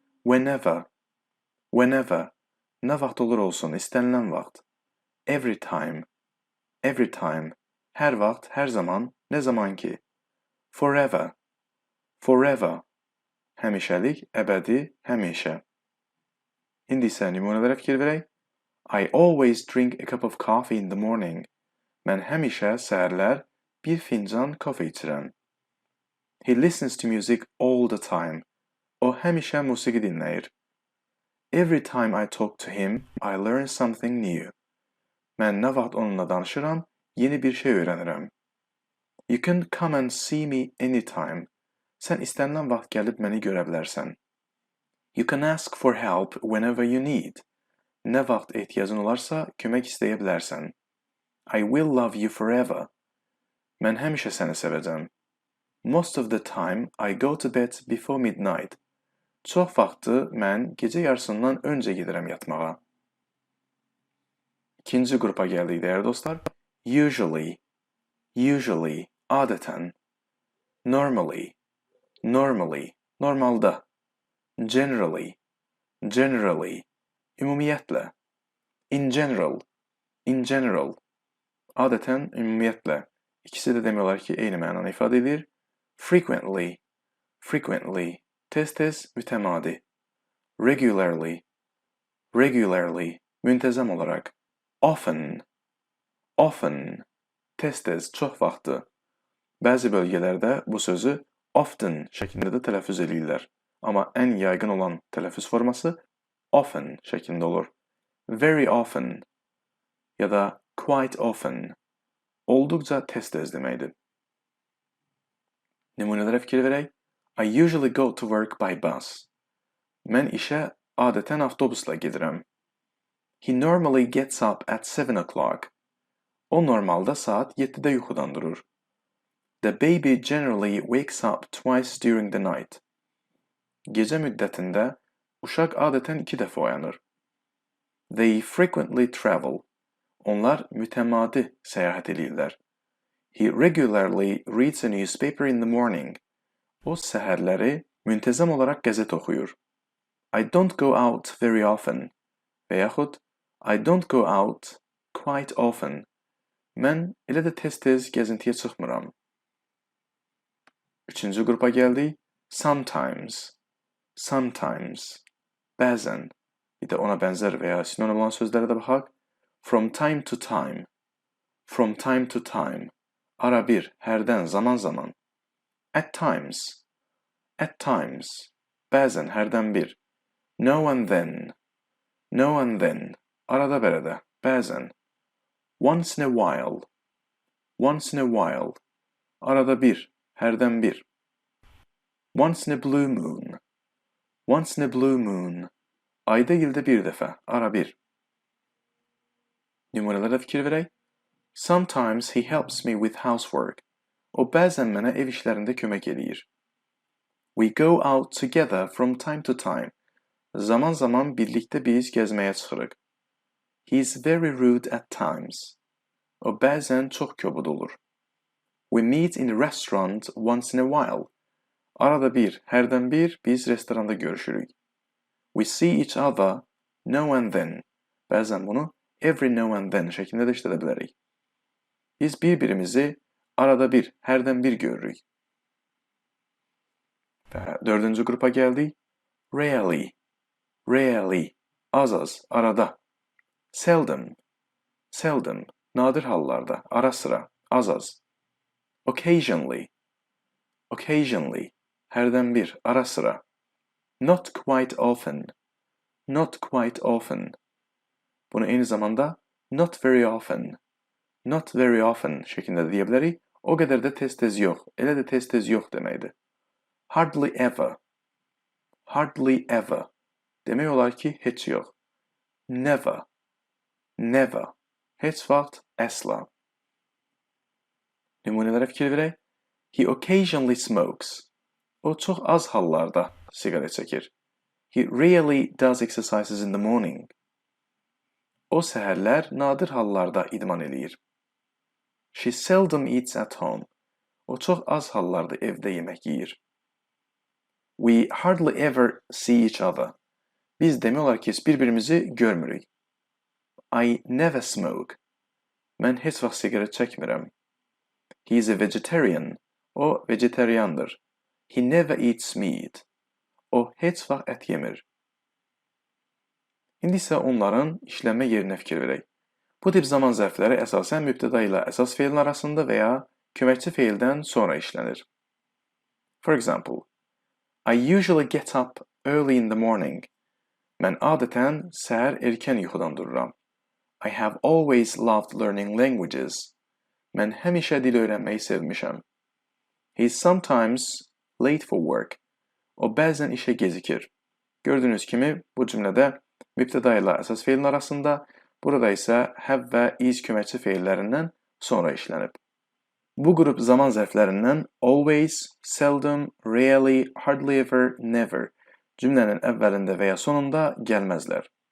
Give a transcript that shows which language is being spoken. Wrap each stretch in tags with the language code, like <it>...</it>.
<en>Whenever, whenever,</en> <az>nə vaxt olur olsun, istənilən vaxt.</az> <en>Every time,</en> <az>hər vaxt, hər zaman, nə zaman ki.</az> <en>Forever, forever,</en> <az>həmişəlik, əbədi, həmişə. İndi isə nümunələrə fikir verək.</az> <en>I always drink a cup of coffee in the morning.</en> <az>Mən həmişə səhərlər bir fincan kafe içirəm.</az> <en>He listens to music all the time.</en> <az>O həmişə musiqi dinləyir.</az> <en>Every time I talk to him, I learn something new.</en> <az>Mən nə vaxt onunla danışıram, yeni bir şey öyrənirəm.</az> <en>You can come and see me anytime.</en> <az>Sən istənilən vaxt gəlib məni görə bilərsən.</az> <en>You can ask for help whenever you need.</en> <az>Nə vaxt ehtiyacın olarsa, kömək istəyə bilərsən.</az> <en>I will love you forever.</en> <az>Mən həmişə səni sevəcəm.</az> <en>Most of the time, I go to bed before midnight.</en> <az>Çox vaxtı mən gecə yarısından öncə gedirəm yatmağa. İkinci qrupa gəldik, dəyərli dostlar.</az> <en>Usually, usually,</en> <az>adətən.</az> <en>Normally, normally,</en> <az>normalda.</az> <en>Generally, generally,</en> <az>ümumiyyətlə.</az> <en>In general, in general.</en> <az>Adətən, ümumiyyətlə, ikisi də demək olar ki, eyni mənanı ifadə edir.</az> <en>Frequently, frequently,</en> <az>tez-tez, mütəmadi.</az> <en>Regularly, regularly,</en> <az>müntəzəm olaraq.</az> <en>Often, often,</en> <az>tez-tez, çox vaxtı. Bəzi bölgələrdə bu sözü often şəklində də tələffüz edirlər. Amma ən yaygın olan tələffüz forması often şəklində olur.</az> <en>Very often</en> <az>ya da</az> <en>quite often,</en> <az>olduqca tez-tez deməkdir. Nümunələrə fikir verək.</az> <en>I usually go to work by bus.</en> <az>Mən işə adətən avtobusla gedirəm.</az> <en>He normally gets up at 7 o'clock.</en> <az>O normalda saat 7-də yuxudan durur.</az> <en>The baby generally wakes up twice during the night.</en> <az>Gecə müddətində uşaq adətən 2 dəfə oyanır.</az> <en>They frequently travel.</en> <az>Onlar mütəmadi səyahət edirlər.</az> <en>He regularly reads a newspaper in the morning.</en> <az>O səhərləri müntəzəm olaraq qəzet oxuyur.</az> <en>I don't go out very often.</en> <az>Və yaxud</az> <en>I don't go out quite often.</en> <az>Mən elə də tez-tez gəzintiyə çıxmıram. Üçüncü qrupa gəldik.</az> <en>Sometimes. Sometimes.</en> <az>Bəzən. Bir də ona bənzər və ya sinonim olan sözlərə də baxaq.</az> <en>From time to time. From time to time.</en> <az>Ara bir, hərdən, zaman zaman.</az> <en>At times. At times.</en> <az>Bəzən, hərdən bir.</az> <en>Now and then. Now and then.</en> <az>Arada bərədə, bəzən.</az> <en>Once in a while. Once in a while.</en> <az>Arada bir, hərdən bir.</az> <en>Once in a blue moon. Once in a blue moon.</en> <az>Ayda ildə bir dəfə, ara bir. Nümunələrə fikir verək.</az> <en>Sometimes he helps me with housework.</en> <az>O bəzən mənə ev işlərində kömək edir.</az> <en>We go out together from time to time.</en> <az>Zaman zaman birlikdə biz gəzməyə çıxırıq.</az> <en>He is very rude at times.</en> <az>O bəzən çox kobud olur.</az> <en>We meet in a restaurant once in a while.</en> <az>Arada bir, hərdən bir biz restoranda görüşürük.</az> <en>We see each other now and then.</en> <az>Bəzən bunu</az> <en>every now and then</en> <az>şəklində də işlədə bilərik. Biz bir-birimizi arada bir, hərdən bir görürük. Və dördüncü qrupa gəldik.</az> <en>Rarely, rarely,</en> <az>az, arada.</az> <en>Seldom, seldom,</en> <az>nadir hallarda, ara sıra, az.</az> <en>Occasionally, occasionally,</en> <az>hərdən bir, ara sıra.</az> <en>Not quite often, not quite often.</en> <az>Bunu eyni zamanda</az> <en>not very often, not very often</en> <az>şəklində deyə bilərik. O qədər də tez-tez yox, elə də tez-tez yox deməkdir.</az> <en>Hardly ever, hardly ever.</en> <az>Demək olar ki, heç yox.</az> <en>Never, never,</en> <az>heç vaxt, əsla. Nümunələrə fikir verək.</az> <en>He occasionally smokes.</en> <az>O çox az hallarda siqaret çəkir.</az> <en>He rarely does exercises in the morning.</en> <az>O səhərlər nadir hallarda idman eləyir.</az> <en>She seldom eats at home.</en> <az>O çox az hallarda evdə yemək yeyir.</az> <en>We hardly ever see each other.</en> <az>Biz demək olar ki, bir-birimizi görmürük.</az> <en>I never smoke.</en> <az>Mən heç vaxt siqaret çəkmirəm.</az> <en>He is a vegetarian.</en> <az>O vegetariandır.</az> <en>He never eats meat.</en> <az>O heç vaxt ət yemir. İndi isə onların işlənmə yerinə fikir verək. Bu tip zaman zərfləri əsasən mübtəda ilə əsas feilin arasında və ya köməkçi feildən sonra işlənir.</az> <en>For example, I usually get up early in the morning.</en> <az>Mən adətən səhər erkən yuxudan dururam.</az> <en>I have always loved learning languages.</en> <az>Mən həmişə dil öyrənməyi sevmişəm.</az> <en>He is sometimes late for work.</en> <az>O bəzən işə gecikir. Gördüyünüz kimi bu cümlədə mübtəda ilə əsas feilin arasında, burada isə have və is köməkçi feillərindən sonra işlənib. Bu qrup zaman zərflərindən always, seldom, rarely, hardly ever, never cümlənin əvvəlində və ya sonunda gəlməzlər.</az>